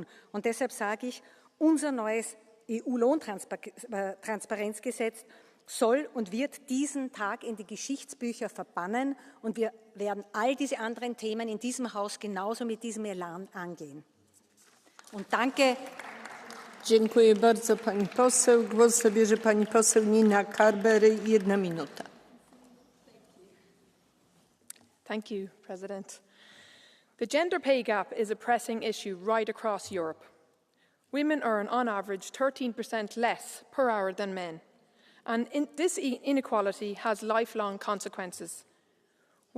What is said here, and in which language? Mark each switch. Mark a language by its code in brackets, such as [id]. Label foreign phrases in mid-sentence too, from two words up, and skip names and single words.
[de] Und deshalb sage ich, unser neues EU-Lohntransparenzgesetz soll und wird diesen Tag in die Geschichtsbücher verbannen und wir werden all diese anderen Themen in diesem Haus genauso mit diesem Elan angehen. Und danke. [pl] Dziękuję bardzo pani poseł. Głos zabierze pani poseł Nina Carberry. 1 minuta. [en] Thank you, President. The gender pay gap is a pressing issue right across Europe. Women earn on average 13% less per hour than men. And this inequality has lifelong consequences.